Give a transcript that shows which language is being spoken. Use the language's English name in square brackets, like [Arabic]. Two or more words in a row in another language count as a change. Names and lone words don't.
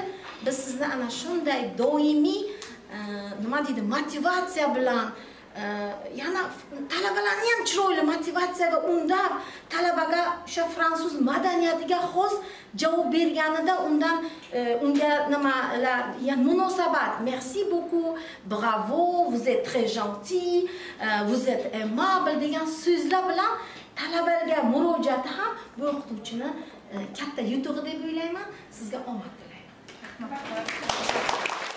[Uzbek] Biz sizni ana shunday doimiy nima deydi, motivatsiya bilan yana talabalarni ham chiroyli motivatsiyaga undab, talabaga o'sha fransuz madaniyatiga xos javob berganida unga nimalar, ya'ni munosabat, [French] merci beaucoup, bravo, vous êtes très gentil, vous êtes aimable [Uzbek] degan so'zlar bilan talabaga murojaati ham bu o'qituvchini katta yutug'i deb o'ylayman. Sizga omad tilayman.